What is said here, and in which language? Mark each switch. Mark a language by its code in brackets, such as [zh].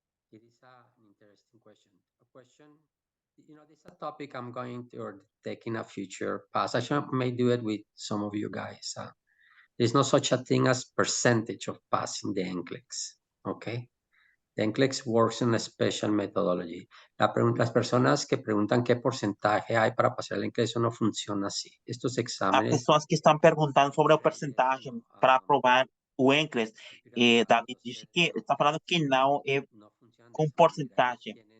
[en] It is an interesting question. A question, this is a topic I'm going to or take in a future passage. I may do it with some of you guys. There's no such a thing as percentage of passing the NCLEX, okay? The NCLEX works in a special methodology. [es] Las personas que preguntan qué porcentaje hay para pasar el NCLEX, eso no funciona así. Estos exámenes... [pt] pessoas que estão perguntando sobre a porcentagem para aprovar o NCLEX, David disse que está falando que não é com porcentagem.